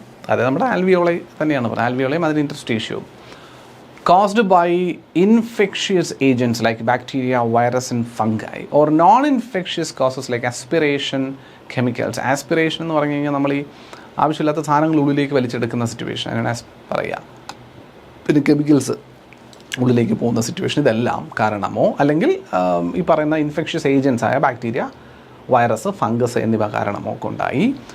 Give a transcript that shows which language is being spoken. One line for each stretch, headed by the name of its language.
Malayalam: അതായത് നമ്മുടെ ആൽവിയോളൈ തന്നെയാണ് പറയുന്നത്, ആൽവിയോളയും അതിന് ഇൻറ്റർസ്റ്റീഷ്യവും.
English: caused by infectious agents like bacteria, virus and fungi or non-infectious causes like aspiration chemicals.
Malayalam: Aspiration എന്ന് പറഞ്ഞു കഴിഞ്ഞാൽ നമ്മൾ ഈ ആവശ്യമില്ലാത്ത സാധനങ്ങൾ ഉള്ളിലേക്ക് വലിച്ചെടുക്കുന്ന സിറ്റുവേഷൻ അതിനാണ് പറയുക. പിന്നെ കെമിക്കൽസ് ഉള്ളിലേക്ക് പോകുന്ന സിറ്റുവേഷൻ, ഇതെല്ലാം കാരണമോ അല്ലെങ്കിൽ ഈ പറയുന്ന ഇൻഫെക്ഷ്യസ് ഏജൻസ് ആയ ബാക്ടീരിയ, വൈറസ്, ഫംഗസ് എന്നിവ കാരണമോ കൊണ്ടായി.